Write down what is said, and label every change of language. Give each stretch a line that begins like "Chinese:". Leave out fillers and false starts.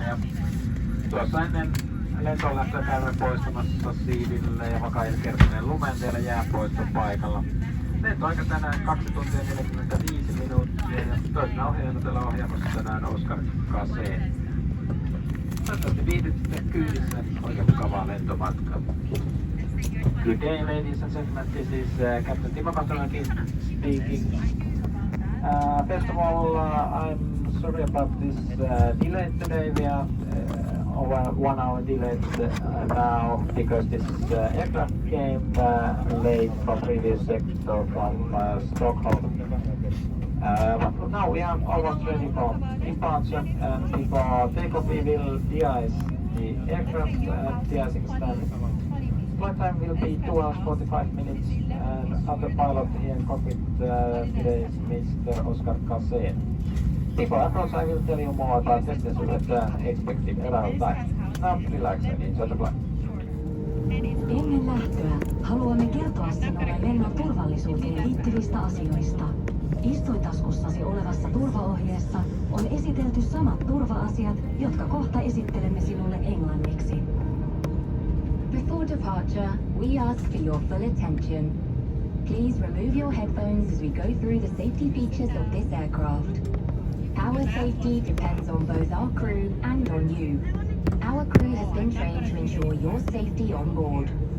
Finnish: Ja tuossa ennen lentoon lähtee käymme poistamassa siiville ja vakaille kertoneen lumen vielä jääpoiston paikalla. Lentoaika tänään 2 tuntia 45 minuuttia ja toisena ohjaajana tällä ohjaamassa tänään Oskar Kaseen. Toivottavasti viihdytte kyydissä, oikein mukavaa lentomatkaa.
English: Good day ladies and gentlemen, this is Captain Timo Kohtamäki speaking. First of all, I'm sorry about this delay today. We are over 1 hour delayed now because this aircraft came late from previous sector from Stockholm. But now we are almost ready for departure, and before takeoff we will de-ice the aircraft at de-icing stand. Flight time will be 2 hours 45 minutes, and other pilot here in cockpit today is Mr. Oskar Kaseen. Before approach, I will tell you more about destination return expected arrival time. Now relax and enjoy the flight.
Finnish: Ennen lähtöä haluamme kertoa sinulle lennon turvallisuuteen liittyvistä asioista. Istuintaskussasi olevassa turvaohjeessa on esitelty samat turva-asiat, jotka kohta esittelemme sinulle englanniksi.
English: Before departure, we ask for your full attention. Please remove your headphones as we go through the safety features of this aircraft. Our safety depends on both our crew and on you. Our crew has been trained to ensure your safety on board.